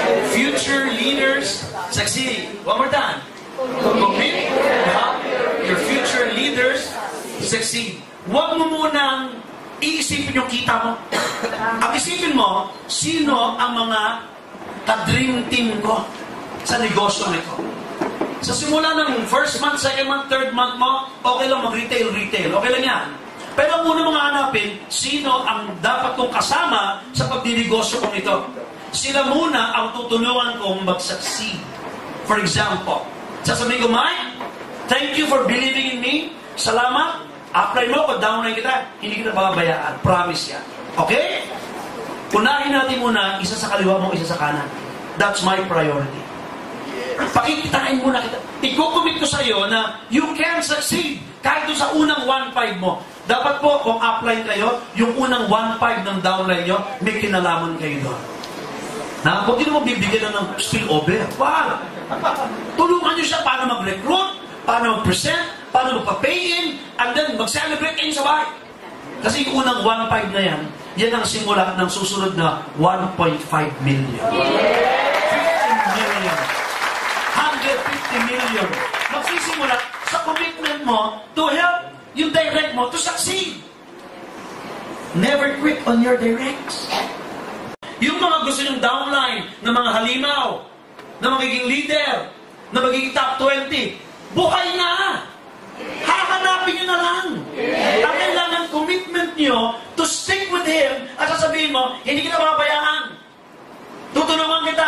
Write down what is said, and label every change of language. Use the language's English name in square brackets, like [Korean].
[English] Future leaders succeed. One more time. Commit to help your future leaders succeed. [Filipino] Huwag mo munang iisipin yung kita mo. Ang isipin mo, sino ang mga ka-dream team ko sa negosyo nito. Sa simula ng first month, second month, third month mo, okay lang mag-retail. Okay lang yan. Pero ang una mong hanapin, sino ang dapat kong kasama sa pagdinegosyo kong ito. Sila muna ang tutulungan kong mag-succeed. [English] For example, [Filipino] sasabihin ko, [English] Mike, thank you for believing in me. [Filipino] Salamat. Apply mo ko, downline kita. Hindi kita babayaan. Promise yan. Okay? Unahin natin muna, isa sa kaliwa mo, isa sa kanan. [English] That's my priority. [Filipino] Pakikitain muna kita. Ikukumit ko sa iyo na [English] you can succeed [Filipino] kahit doon sa unang 1.5 mo. Dapat po, kung apply kayo, yung unang 1.5 ng downline nyo, may kinalaman kayo doon. Na, huwag nyo naman bibigyan ng spillover. Wow! Tulungan nyo siya paano mag-recruit, paano mag-present, paano magpa-pay in, and then mag-celebrate kayo sa bahay. Kasi yung unang 1.5 na yan, yan ang simula ng susunod na 1.5 million. [English] 50 million. 150 million. [Filipino] Magsisimula sa commitment mo [English] to help [Filipino] yung direct mo [English] to succeed. Never quit on your directs. [Filipino] Yung mga gusto yung downline ng mga halimaw, na magiging leader, na magiging top 20, buhay na! Hahanapin nyo na lang. Ang kailangan commitment nyo [English] to stick with Him [Filipino] at sasabihin mo, hindi kita mapabayaan. Tutulungan kita.